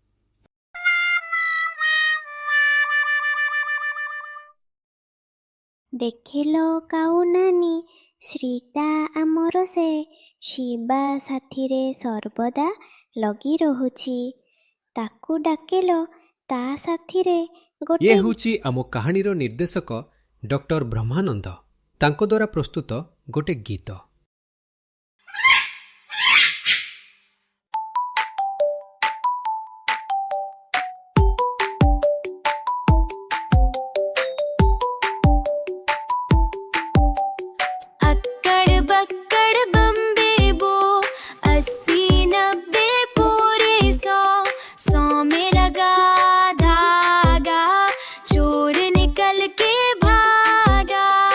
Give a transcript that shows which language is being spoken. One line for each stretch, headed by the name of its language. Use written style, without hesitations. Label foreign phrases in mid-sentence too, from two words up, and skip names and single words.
Odia: ଦେଖିଲ କାଉ ନାନୀ, ଶ୍ରୀଟା ଆମର ସେ, ଶିବା ସାଥିରେ ସର୍ବଦା ଲଗି ରହୁଛି। ତାକୁ ଡାକିଲ ତା ସାଥିରେ ଗୋଟେ। ଇଏ ହେଉଛି ଆମ କାହାଣୀର ନିର୍ଦ୍ଦେଶକ ଡକ୍ଟର ବ୍ରହ୍ମାନନ୍ଦ। ତାଙ୍କ ଦ୍ୱାରା ପ୍ରସ୍ତୁତ ଗୋଟେ ଗୀତ।
Hindi: अक्कड़ बक्कड़ बम्बे बो, 80-90 पूरे 100 में लगा धागा, चोर निकल के भागा।